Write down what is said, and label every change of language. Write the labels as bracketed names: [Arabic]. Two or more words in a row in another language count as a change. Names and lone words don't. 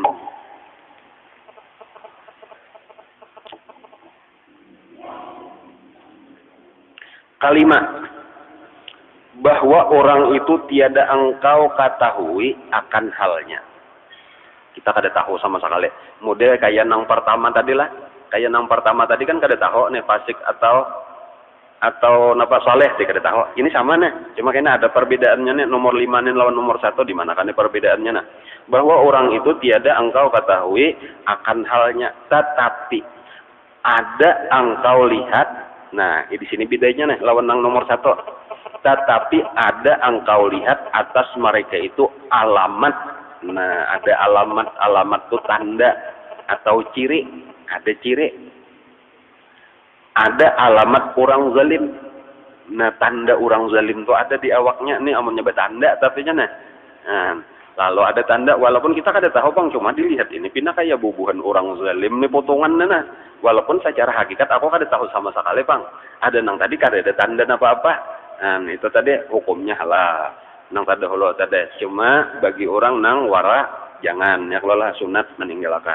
[Malay] Kalimat bahwa orang itu tiada engkau ketahui akan halnya. [Banjar] Kita kada tahu sama sekali. Model kayak nang pertama tadi lah. Kayak nang pertama tadi kan kada tahu nih fasik atau napa soleh sih kada tahu. Ini sama nih. Cuma kayaknya ada perbedaannya nih. Nomor 5 nih lawan nomor 1 di mana kan perbedaannya nah. [Malay] Bahwa orang itu tiada engkau ketahui akan halnya, tetapi ada engkau lihat. [Banjar] Nah, di sini bedanya nih lawan nang nomor 1. [Malay] Tetapi ada engkau lihat atas mereka itu alamat. [Banjar] Nah, ada alamat tuh tanda atau ciri, ada ciri. Ada alamat orang zalim. Nah, tanda orang zalim tuh ada di awaknya nih, amunnya betanda tapi nah. Lalu ada tanda walaupun kita kada tahu bang, cuma dilihat ini pindah kayak bubuhan orang zalim nih potongan nah. Walaupun secara hakikat aku kada tahu sama sekali bang. Ada nang tadi kada ada tanda apa-apa. Nah, itu tadi hukumnya halal. Nang kada holo tadi cuma bagi orang nang wara jangan ya kalau lah sunat meninggalkan.